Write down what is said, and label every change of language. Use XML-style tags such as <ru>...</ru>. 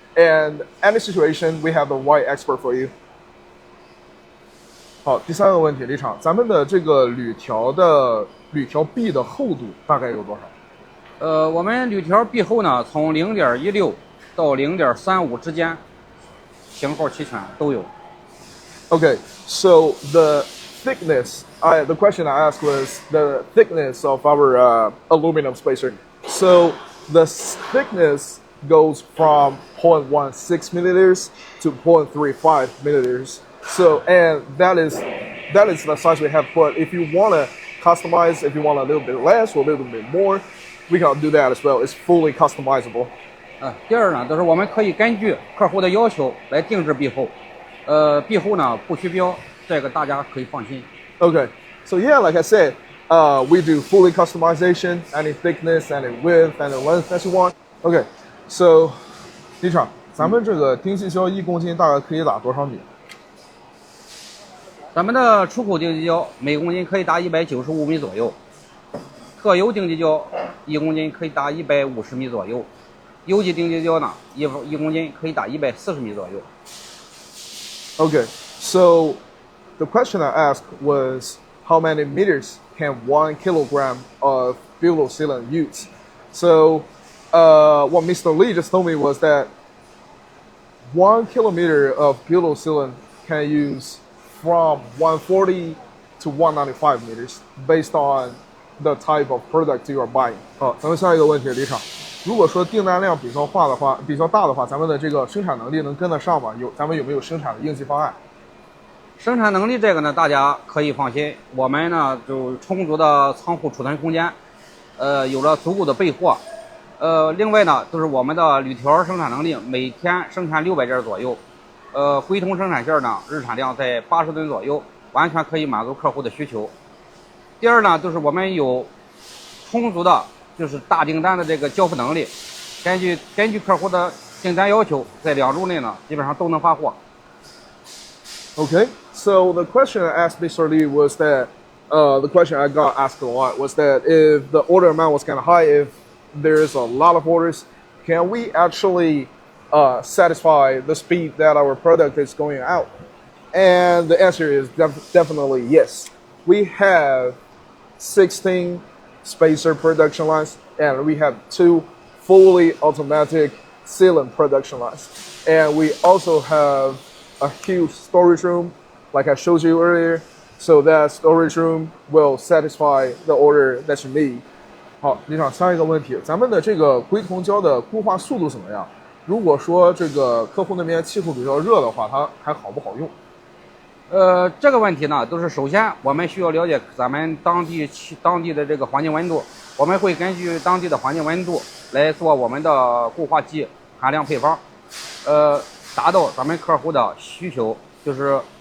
<en>And any situation, we have the right expert for you.</en> <zh>好，第三个问题，李厂，咱们的这个铝条壁的厚度大概有多少？我们铝条壁厚呢，从0.16到0.35之间，型号齐全都有。</zh> <en>Okay, so the thickness, the question I asked was the thickness of our aluminum spacer. So the thickness goes from 0.16 milliliters to 0.35 milliliters. So, and that is the size we have. But if you want to customize, if you want a little bit less or a little bit more, we can do that as well. It's fully customizable.</en> <zh>第二呢，就是我们可以根据客户的要求来定制壁厚。壁厚呢不虚标，这个大家可以放心。</zh> <en>Okay, so yeah, like I said, we do fully customization, any thickness, any width, any length that you want. Okay, so</en> <zh>李厂，咱们这个丁细胶1公斤大概可以打多少米？咱们的出口丁基胶每公斤可以打195米左右，特油丁基胶1公斤可以打150米左右，有机丁基胶呢一公斤可以打140米左右。</zh> <en>Okay, so the question I asked was how many meters can 1 kilogram of butyl sealant use? So what Mr. Lee just told me was that 1 kilometer of butyl sealant can use from 140 to 195 meters based on the type of product you are buying.</en> <zh>好，咱们下一个问题，李厂。如果说订单量比较大的话，咱们的这个生产能力能跟得上吗？咱们有没有生产的应急方案？生产能力这个呢，大家可以放心，我们呢就充足的仓库储存空间，有了足够的备货。另外呢，就是我们的铝条生产能力每天生产600件左右，灰铜生产线呢日产量在80吨左右，完全可以满足客户的需求。第二呢，就是我们有充足的就是大订单的这个交付能力，根据客户的订单要求，在2周内呢基本上都能发货。</zh> <en>Okay, so the question I asked Mr. Lee was that the question I got asked a lot was that if the order amount was kind of high, if there's a lot of orders, can we actually satisfy the speed that our product is going out? And the answer is definitely yes. We have 16 spacer production lines, and we have 2 fully automatic sealant production lines. And we also have a huge storage room, like I showed you earlier, so that storage room will satisfy the order that you need.</en> <zh>好，李厂，下一个问题，咱们的这个硅铜胶的固化速度怎么样？如果说这个客户那边气候比较热的话，它还好不好用？这个问题呢，都是首先我们需要了解咱们当地的这个环境温度，我们会根据当地的环境温度来做我们的固化剂含量配方，达到咱们客户的需求，就是</zh>